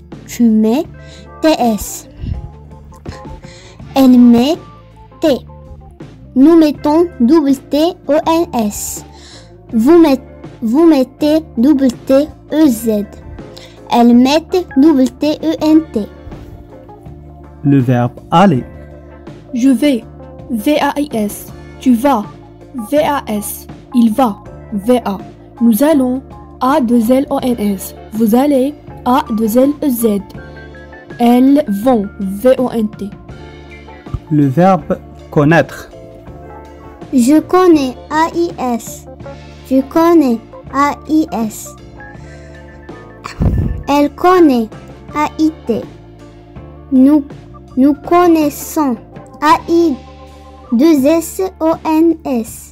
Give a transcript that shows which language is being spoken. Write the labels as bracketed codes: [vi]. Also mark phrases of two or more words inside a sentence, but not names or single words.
[fr] Tu mets TS. Elle met T. Nous mettons double T-O-N-S. Vous mettez double T-E-Z. Elles mettent double T-E-N-T. le verbe aller. Je vais. V-A-I-S. Tu vas. V-A-S. Il va. V-A. Nous allons. A-2-L-O-N-S. Vous allez. A-2-L-E-Z. Elles vont. V-O-N-T. Le verbe connaître. Je connais A-I-S. Je connais A-I-S. Elle connaît A-I-T. Nous connaissons A-I-2-S-O-N-S.